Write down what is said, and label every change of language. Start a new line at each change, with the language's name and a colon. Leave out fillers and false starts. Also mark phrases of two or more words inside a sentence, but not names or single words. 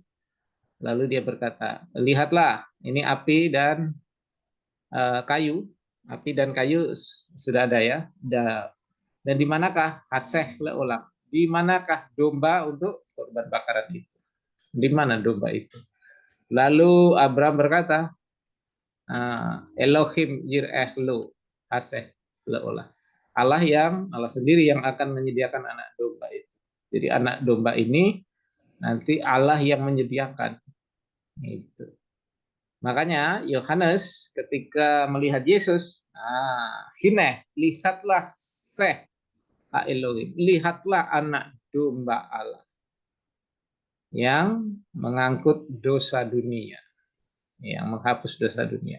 Indonesian: Lalu dia berkata, lihatlah, ini api dan kayu. Api dan kayu sudah ada ya. Dan di manakah
Hebrew: השה לעולה?
Indonesian: Di manakah domba untuk korban bakaran itu? Di mana domba itu? Lalu Abraham berkata,
Hebrew: אלוהים יראה לו השה לעולה.
Indonesian: Allah sendiri yang akan menyediakan anak domba itu. Jadi anak domba ini nanti Allah yang menyediakan. Itu. Makanya Yohanes ketika melihat Yesus, hineh, lihatlah
Hebrew: שה אלוהים,
Indonesian: lihatlah anak domba Allah yang mengangkut dosa dunia, yang menghapus dosa dunia.